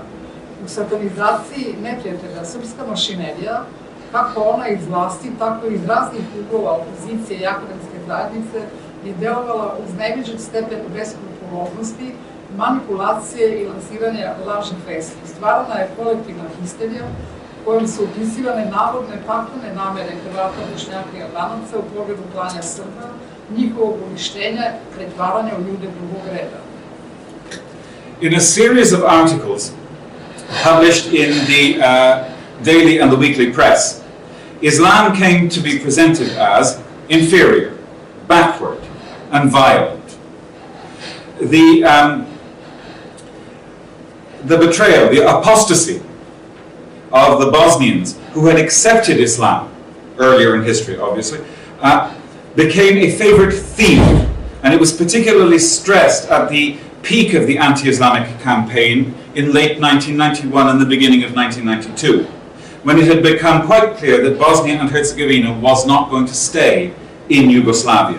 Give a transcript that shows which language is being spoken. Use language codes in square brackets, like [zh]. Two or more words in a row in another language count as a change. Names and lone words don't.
[sr] U satanizaciji neprijatelja srpska mašinerija, kako ona iz vlasti, tako i iz raznih uglova opozicije i akademske zajednice, je delovala uz neviđen stepen beskrupuloznosti, manipulacije i lansiranja lažnih vesti. Stvarana je kolektivna histerija kojom su opisivane navodne paklene namere Hrvata, Bošnjaka i Albanaca u pogledu klanja Srba, njihovog uništenja, pretvaranja u ljude drugog reda. [en] In a series of articles published in the daily and the weekly press, Islam came to be presented as inferior, backward, and violent. The betrayal, the apostasy of the Bosnians who had accepted Islam earlier in history, obviously, became a favorite theme, and it was particularly stressed at the peak of the anti-Islamic campaign in late 1991 and the beginning of 1992, when it had become quite clear that Bosnia and Herzegovina was not going to stay in Yugoslavia.